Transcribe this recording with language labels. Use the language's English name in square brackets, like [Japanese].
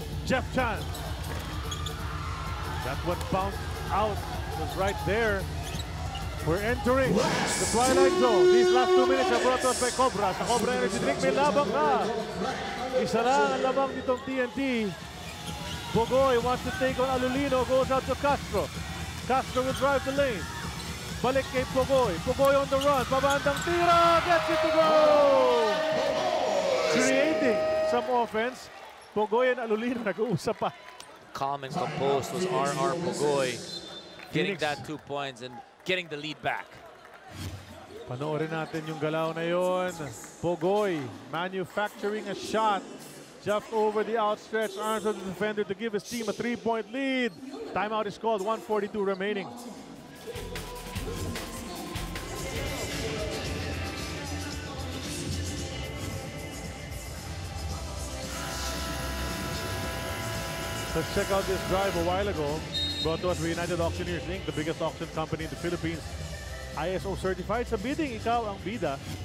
[English] Jeff Chan. That one bounced out. Was right there. We're entering the twilight zone. These last 2 minutes are brought to us by Cobra. [Filipino] Sa Cobra Energy Drink, may labang ka. Isa lang ang labang nitong TNT. [English] Bogoy wants to take on Alulino. Goes out to Castro. Castro will drive the lane. [Filipino] Balik kay Bogoy. [English] Bogoy on the run. [Filipino] Pabandang tira. [English] Gets it to go. Creating some offense. [Filipino] Bogoy and Alulino nag-uusap pa. [English] Calm and composed was R.R. Bogoy. Getting that 2 points and getting the lead back. [Filipino] Panoorin natin yung galaw na yon. [English] Bogoy manufacturing a shot. Just over the outstretched arms of the defender to give his team a 3-point lead. Timeout is called, 1:42 remaining. Let's check out this drive a while ago. Brought to us by United Auctioneers Inc., the biggest auction company in the Philippines. [Filipino] ISO certified sa bidding, ikaw ang bida.